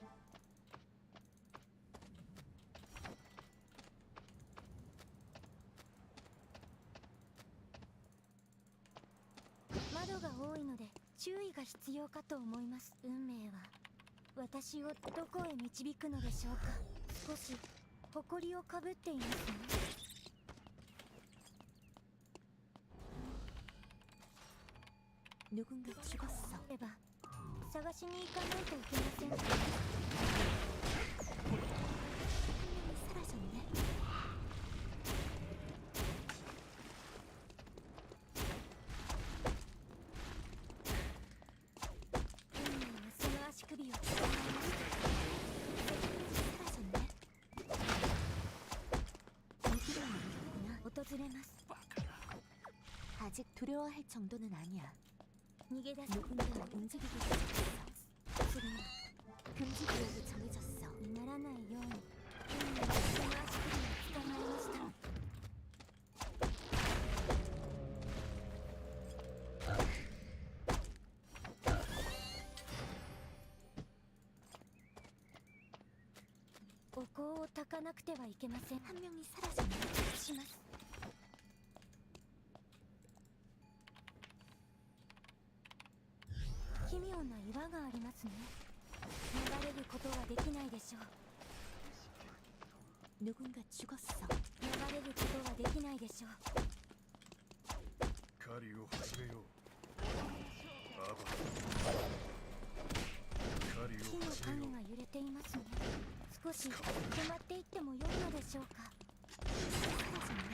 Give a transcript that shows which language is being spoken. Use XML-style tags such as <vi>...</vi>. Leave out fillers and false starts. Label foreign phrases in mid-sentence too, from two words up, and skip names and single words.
<ja>窓が多いので注意が必要かと思います。運命は私をどこへ導くのでしょうか。少し埃をかぶっていますね。</ja> <ko>누군가 죽었어。</ko> <ja>れば探しに行かないといけませんか。사라졌네。運命はその足首を捕まえました。사라졌네。訪れます。</ja> <ko>아직 두려워할 정도는 아니야.</ko> <ja>逃げ出す。</ja> <ko>누군가 움직이고 있어.</ko> <ja>次は</ja> <ko>금지 구역이 정해졌어.</ko> <ja>にならないように。運命はその足首を捕まえました。お香を焚かなくてはいけません。</ja> <ko>한 명이 사라졌네.</ko> <ja>します。奇妙な岩がありますね。流れることはできないでしょう。</ja> <ko>누군가 죽었어.</ko> <ja>流れることはできないでしょう。狩りを始めよう。アバ。狩り木のを始めよう。影が揺れていますね。少し止まっていっても良いのでしょうか。</ja> <ko>사라졌네.</ko>